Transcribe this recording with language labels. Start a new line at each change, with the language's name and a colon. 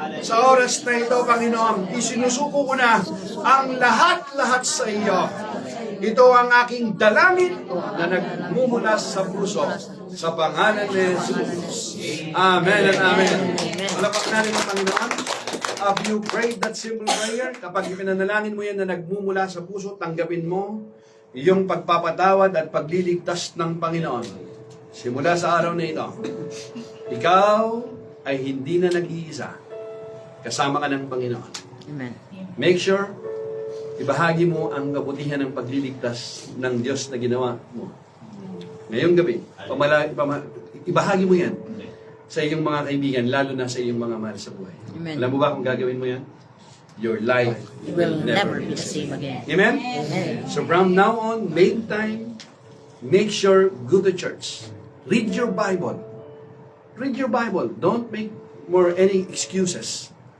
Filipino: Sa oras na ito, Panginoon, isinusuko ko na ang lahat-lahat sa iyo. Ito ang aking dalangin na nagmumula sa puso. Sa pangalan ni Jesus. Amen and amen. Palapak natin ang Panginoon.
English: Have you prayed that simple prayer?
Filipino: Kapag ipinanalangin mo yan na nagmumula sa puso, tanggapin mo iyong pagpapatawad at pagliligtas ng Panginoon. Simula sa araw na ito, ikaw ay hindi na nag-iisa. Kasama ka ng Panginoon. Amen.
English: Make sure,
Filipino: ibahagi mo ang kabutihan ng pagliligtas ng Diyos na ginawa mo. Ngayong gabi, ibahagi mo yan sa iyong mga kaibigan, lalo na sa iyong mga mahal sa buhay. Amen. Alam mo ba kung gagawin mo yan?
English: Your life Will never be the same again. Amen? So from now on, make time, make sure, go to church. Read your Bible. Read your Bible. Don't make more any excuses.